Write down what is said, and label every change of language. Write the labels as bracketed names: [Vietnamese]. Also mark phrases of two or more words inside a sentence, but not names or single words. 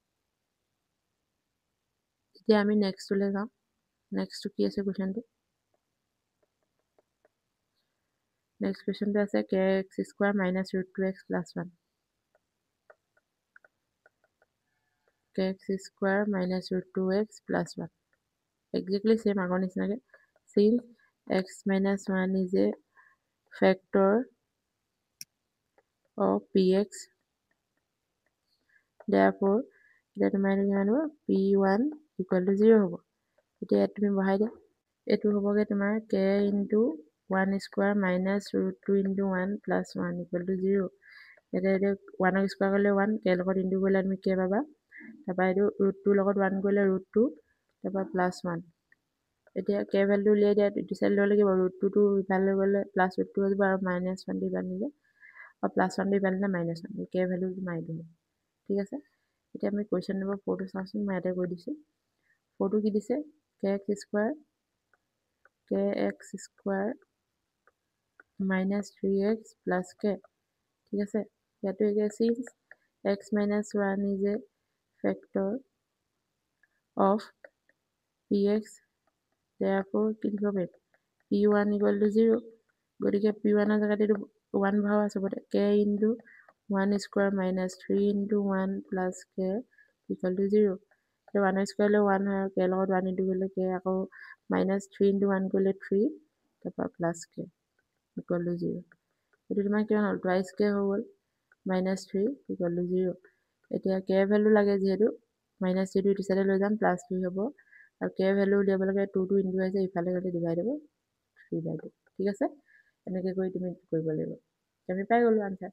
[Assamese] এতিয়া আমি নেক্সটলৈ যাওঁ নেক্সটটো কি আছে কোৱেশ্চনটো [English] next questionটো [Assamese] আছে kx² - √2x + 1 [English] kx square minus root 2x plus 1. Exactly same [Assamese] আগৰ নিচিনাকে. [English] Since x minus 1 is a factor of px, therefore [Assamese] এতিয়া তোমাৰ কিমান হ'ব [English] p1 equal to 0 হ'ব. [Assamese] এতিয়া তুমি বহাই দিয়া, এইটো হ'বগে তোমাৰ [English] k into 1 square minus root 2 into 1 plus 1 equal to 0. [Assamese] এতিয়া 1 square কৰিলে 1, k লগত ইনটু কৰিলে তুমি k পাবা, তাৰপৰা এইটো root 2 লগত 1 কৰিলে root 2, তাৰপৰা plus 1. এতিয়া k ভ্যালুটো উলিয়াই দিয়া, ইটো চাইড ল'ব লাগিব, root 2 টো ইফালে গ'লে [English] plus root 2 [Assamese] হৈ যাব আৰু minus 1 টো ইফালে নিলে আৰু plus 1 টো ইফালে নিলে minus 1, k ভ্যালু তোমাৰ এইটো হ'ব। ঠিক আছে, এতিয়া আমি [English] question number [Assamese] 4 টো চাওঁচোন, মই ইয়াতে কৈ দিছোঁ। [English] 4 [Assamese] টো কি দিছে, [English] kx square minus 3x plus k. [Assamese] ঠিক আছে, ইয়াতো একে [English] since x minus 1 is a factor of px, therefore [Assamese] কি লিখিব পাৰিম, [English] p1 equal to 0. [Assamese] গতিকে p1 ৰ জেগাত এইটো 1 ভৰাবা চবতে, [English] k into 1 square minus 3 into 1 plus k equal to 0. [Assamese] 1 square লৈ 1 হয়, k লগত 1 ইনটু কৰিলে k, আকৌ [English] minus 3 into 1 [Assamese] কৰিলে 3, তাৰপৰা [English] plus k equal to 0. [Assamese] এইটো তোমাৰ কিমান হ'ল, [English] twice k [Assamese] হৈ গ'ল, [English] minus 3 equal to 0. [Assamese] এতিয়া k ভ্যালু লাগে যিহেতু minus 3 টো ইটো চাইডে লৈ যাম, plus 3 হ'ব, আৰু k ভ্যালু উলিয়াব লাগে 2 টো ইনটু আছে, ইফালে গ'লে ডিভাইড হ'ব 3/2. ঠিক আছে, এনেকৈ কৰি তুমি কৰিব লাগিব। আমি পাই গ'লো আনসাৰ।